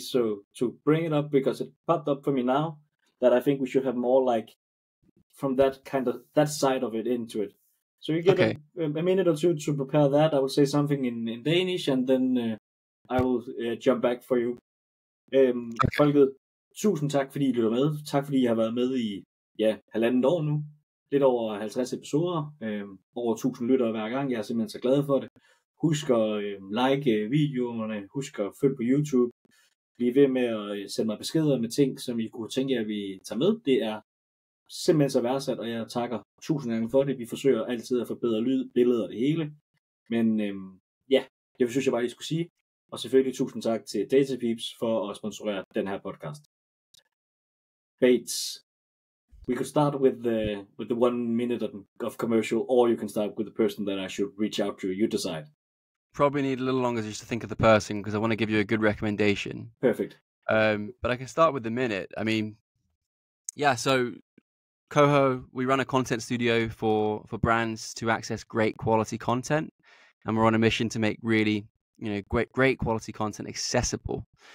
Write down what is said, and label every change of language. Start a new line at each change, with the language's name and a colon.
English: So to bring it up because it popped up for me now, that I think we should have more like from that side of it into it. So you get a minute or two to prepare that. I will say something in Danish, and then I will jump back for you.
Danish: Folket, tusind tak, fordi I lytter med. Tak, fordi I har været med i 1,5 år nu. Lidt over 50 episoder. Over 1000 lyttere hver gang. Jeg er simpelthen så glad for det. Husk at like videoerne. Husk at følge på YouTube. Bliv ved med at sende mig beskeder med ting, som I kunne tænke jer, at vi tager med. Det er simpelthen så værdsat, og jeg takker 1000 gange for det. Vi forsøger altid at forbedre lyd, billeder og det hele. Men det synes jeg bare, I skulle sige. Og selvfølgelig 1000 tak til Data Peeps for at sponsorere den her podcast.
English: Bates, we could start with the 1 minute of commercial, or you can start with the person that I should reach out to. You decide. Probably need a little longer just to think of the person, because I want to give you a good recommendation. Perfect. But I can start with the minute. I mean, so Coho, we run a content studio for brands to access great quality content, and we're on a mission to make really great quality content accessible.